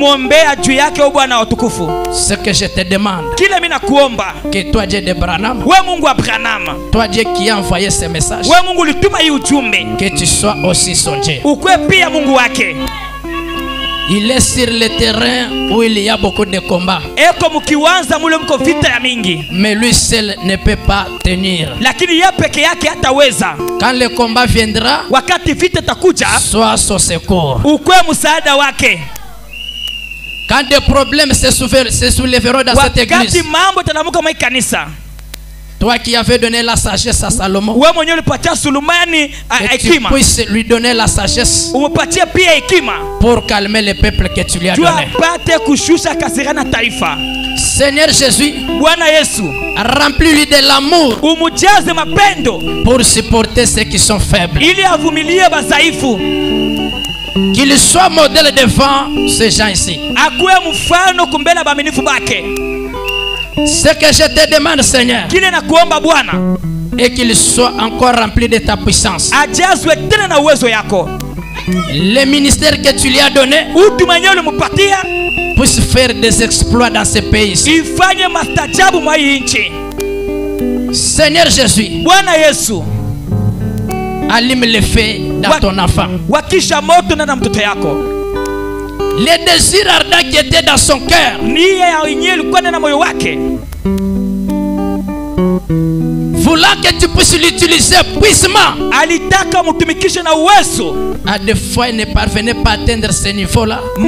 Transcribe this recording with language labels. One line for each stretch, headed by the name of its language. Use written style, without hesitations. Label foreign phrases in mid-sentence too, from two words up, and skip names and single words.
French: Ce que je te demande, que toi Dieu de Branham, toi Dieu qui a envoyé ce message, que tu sois aussi son Dieu. Il est sur le terrain où il y a beaucoup de combats.
Swahili: Eko mkiwanza mule mko vita ya mingi.
French: Mais lui seul ne peut pas tenir.
Swahili: Lakini yeye peke yake hataweza.
French: Quand le combat viendra,
Swahili: wakati vita takuja,
French: sois son secours.
Swahili: Ukwe msaada wake.
French: Quand des problèmes se soulèveront dans cette église,
Swahili: wakati mambo tanamuka mwa kanisa,
French: toi qui avais donné la sagesse à Salomon,
Swahili: wewe mwenyewe ulipatia Sulemani hekima,
French: tu puisses lui donner la sagesse,
Swahili: umepatia pia hekima
French: pour calmer le peuple que tu lui as donné.
Swahili: Tu apate kushusha kasira na taifa.
French: Seigneur Jésus,
Swahili: Bwana Yesu,
French: remplis-lui de l'amour,
Swahili: umujaze mapendo,
French: pour supporter ceux qui sont faibles,
Swahili: ili avumilie badhaifu.
French: Qu'il soit modèle devant ces gens ici.
Swahili: Akuwe mfano kumbele baaminifu bake.
French: Ce que je te demande, Seigneur,
Swahili: kile nakuomba Bwana,
French: et qu'il soit encore rempli de ta puissance.
Swahili: Ajazwe tena na uwezo yako.
French: Le ministère que tu lui as donné puisse faire des exploits dans ce pays.
Swahili: Ifanye mastajabu mwa hii nchi.
French: Seigneur Jésus,
Swahili: Bwana Yesu,
French: allume le feu dans ton enfant.
Swahili: Wakisha moto na mtoto yako.
French: Le désir ardent qui était dans son cœur, voulant que tu puisses l'utiliser puissamment, à des fois il ne parvenait pas à atteindre ce niveau là.